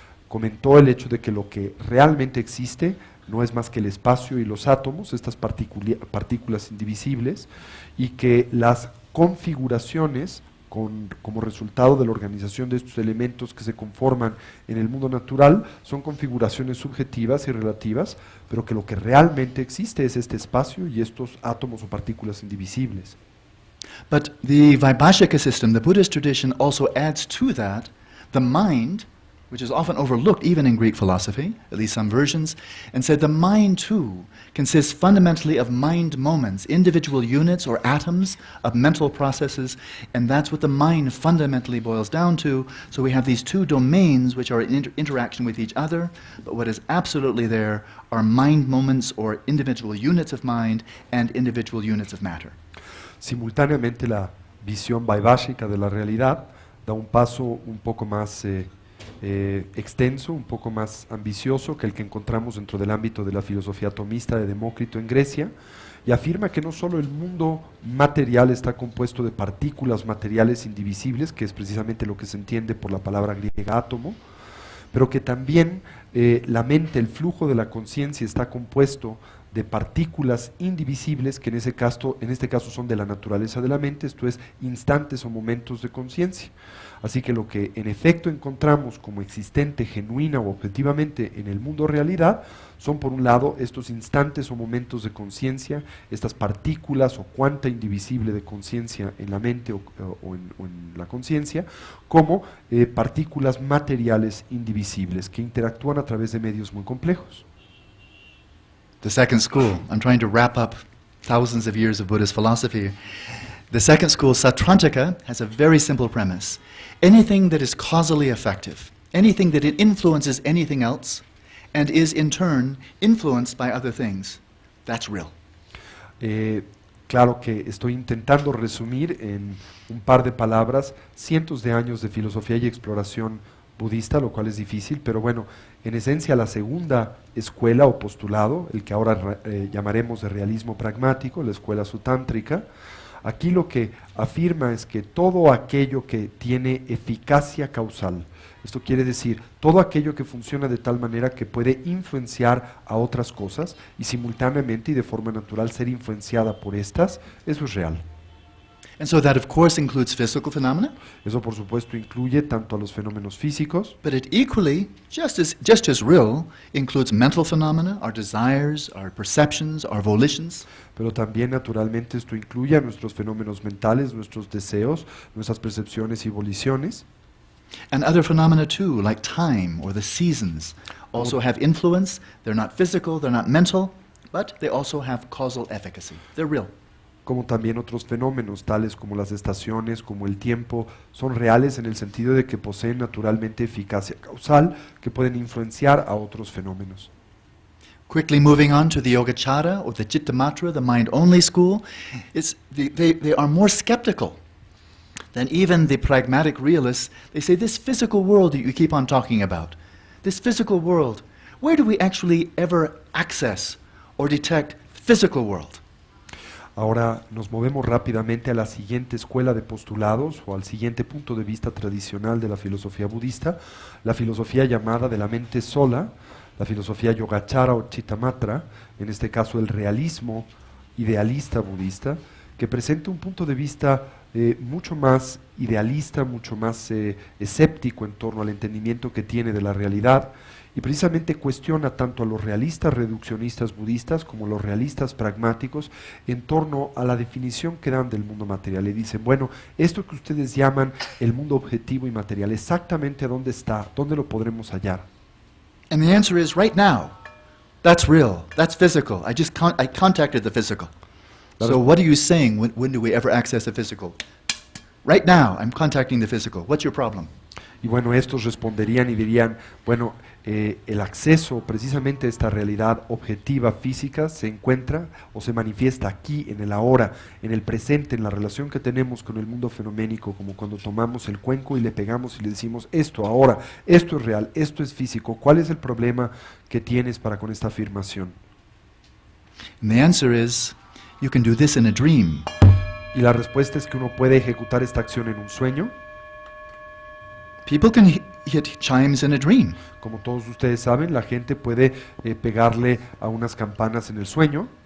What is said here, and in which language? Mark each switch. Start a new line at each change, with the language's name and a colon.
Spanish: Comentó el hecho de que lo que realmente existe no es más que el espacio y los átomos, estas partículas indivisibles, y que las configuraciones como resultado de la organización de estos elementos que se conforman en el mundo natural, son configuraciones subjetivas y relativas, pero que lo que realmente existe es este espacio y estos átomos o partículas indivisibles.
English: But the Vaibhashika system, the Buddhist tradition, also adds to that the mind, which is often overlooked even in Greek philosophy, at least some versions, and said the mind too consists fundamentally of mind moments, individual units or atoms of mental processes, and that's what the mind fundamentally boils down to. So we have these two domains which are in interaction with each other, but what is absolutely there are mind moments or individual units of mind and individual units of matter.
Spanish: Simultáneamente la visión vaibhashika de la realidad da un paso un poco más extenso, un poco más ambicioso que el que encontramos dentro del ámbito de la filosofía atomista de Demócrito en Grecia, y afirma que no solo el mundo material está compuesto de partículas materiales indivisibles, que es precisamente lo que se entiende por la palabra griega átomo, pero que también la mente, el flujo de la conciencia está compuesto de partículas indivisibles que en este caso son de la naturaleza de la mente, esto es, instantes o momentos de conciencia. Así que lo que en efecto encontramos como existente, genuina o objetivamente en el mundo realidad son por un lado estos instantes o momentos de conciencia, estas partículas o cuanta indivisible de conciencia en la mente o en la conciencia, como partículas materiales indivisibles que interactúan a través de medios muy complejos.
English: The second school, I'm trying to wrap up thousands of years of Buddhist philosophy. The second school, Sautrantika, has a very simple premise. Anything that is causally effective, anything that it influences anything else, and is in turn influenced by other things, that's real.
Spanish: Claro que estoy intentando resumir en un par de palabras cientos de años de filosofía y exploración budista, lo cual es difícil, pero bueno, en esencia la segunda escuela o postulado, el que ahora llamaremos de realismo pragmático, la escuela sutántrica, aquí lo que afirma es que todo aquello que tiene eficacia causal, esto quiere decir todo aquello que funciona de tal manera que puede influenciar a otras cosas y simultáneamente y de forma natural ser influenciada por estas, eso es real.
English: And so that of course includes physical phenomena,
Spanish: Eso por supuesto incluye tanto a los fenómenos físicos,
English: but it equally, just as real, includes mental phenomena, our desires, our perceptions, our volitions.
Spanish: pero también naturalmente esto incluye a nuestros fenómenos mentales, nuestros deseos, nuestras percepciones y voliciones.
English: And other phenomena too, like time or the seasons, also have influence. They're not physical, they're not mental, but they also have causal efficacy. They're real.
Spanish: Como también otros fenómenos, tales como las estaciones, como el tiempo, son reales en el sentido de que poseen naturalmente eficacia causal que pueden influenciar a otros fenómenos.
English: Quickly moving on to the Yogacara or the Chittamatra, the mind-only school, they are more skeptical than even the pragmatic realists. They say this physical world that you keep on talking about, this physical world, where do we actually ever access or detect physical world?
Spanish: Ahora nos movemos rápidamente a la siguiente escuela de postulados o al siguiente punto de vista tradicional de la filosofía budista, la filosofía llamada de la mente sola, la filosofía Yogacara o Chittamatra, en este caso el realismo idealista budista, que presenta un punto de vista mucho más idealista, mucho más escéptico en torno al entendimiento que tiene de la realidad, y precisamente cuestiona tanto a los realistas reduccionistas budistas como a los realistas pragmáticos en torno a la definición que dan del mundo material. Y dicen, bueno, esto que ustedes llaman el mundo objetivo y material, exactamente dónde está, dónde lo podremos hallar.
English: And the answer is right now. That's real. That's physical. I contacted the physical. So what are you saying? When do we ever access the physical? Right now, I'm contacting the physical. What's your problem?
Spanish: Y bueno, estos responderían y dirían, bueno, el acceso precisamente a esta realidad objetiva física se encuentra o se manifiesta aquí, en el ahora, en el presente, en la relación que tenemos con el mundo fenoménico, como cuando tomamos el cuenco y le pegamos y le decimos, esto ahora, esto es real, esto es físico. ¿Cuál es el problema que tienes para con esta afirmación?
English: And the answer is, you can do this in a dream.
Spanish: Y la respuesta es que uno puede ejecutar esta acción en un sueño.
English: People can hit chimes in a dream.
Spanish: Como todos ustedes saben, la gente puede pegarle a unas campanas en el sueño.